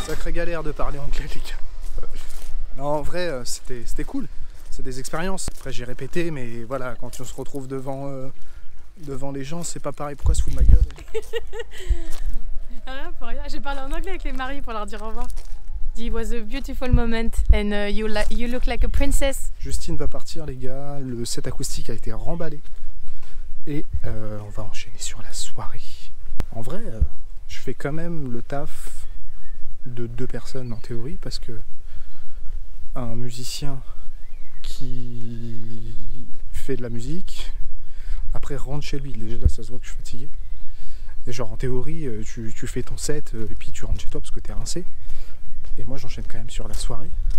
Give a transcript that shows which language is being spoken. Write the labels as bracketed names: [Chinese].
[French] Galère de parler anglais les gars. Non en vrai c'était cool, c'est des expériences. Après j'ai répété mais voilà, quand on se retrouve devant les gens c'est pas pareil. Pourquoi se fout de ma gueule? Rien pour rien, j'ai parlé en anglais avec les maris pour leur dire au revoir. [English] It was a beautiful moment and you look like a princess. [French] Justine va partir les gars, le set acoustique a été remballé et on va enchaîner sur la soirée. En vrai je fais quand même le taf de 2 personnes en théorie parce que un musicien qui fait de la musique après rentre chez lui, déjà là ça se voit que je suis fatigué et genre en théorie tu fais ton set et puis tu rentres chez toi parce que t'es rincé et moi j'enchaîne quand même sur la soirée.